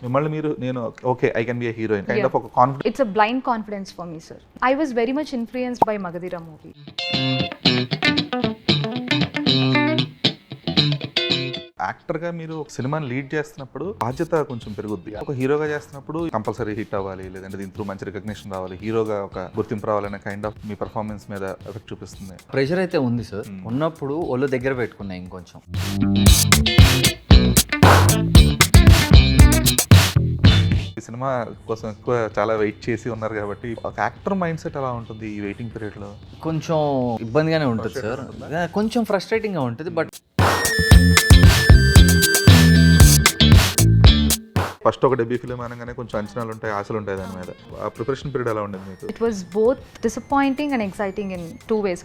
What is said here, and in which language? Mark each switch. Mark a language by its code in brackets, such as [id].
[te] మిమ్మల్ని మీరు నేను [en] Okay I can be a heroine kind of ఒక confidence. It's a blind confidence for me, sir. I was very much influenced by Magadira movie. [te] యాక్టర్గా మీరు ఒక సినిమాని లీడ్ చేస్తున్నప్పుడు బాధ్యత కొంచెం పెరుగుద్ది. ఒక హీరోగా చేస్తున్నప్పుడు కంపల్సరీ హిట్ అవ్వాలి, లేదంటే దీంట్లో మంచి రికగ్నిషన్ రావాలి, హీరోగా ఒక గుర్తింపు రావాలనే కైండ్ ఆఫ్ మీ పర్ఫార్మెన్స్ మీద ఎఫెక్ట్ చూపిస్తుంది. ప్రెషర్ అయితే ఉంది సార్. ఉన్నప్పుడు ఒళ్ళు దగ్గర పెట్టుకున్నా ఇంకొంచెం. ఈ సినిమా కోసం ఎక్కువ చాలా వెయిట్ చేసి ఉన్నారు కాబట్టి ఒక యాక్టర్ మైండ్ సెట్ ఎలా ఉంటుంది ఈ వెయిటింగ్ పీరియడ్లో? కొంచెం ఇబ్బందిగానే ఉంటుంది సార్, కొంచెం ఫ్రస్ట్రేటింగ్గా ఉంటుంది. [en] but [te] ఫస్ట్ ఒక డెబ్యూ ఫిలిం అనగానే కొంచెం అంచనాలు ఉంటాయి, ఆశలు ఉంటాయి దాని మీద. ఆ ప్రిపరేషన్ పీరియడ్ ఎలా ఉండేది మీకు? [en] It was both disappointing and exciting in two ways.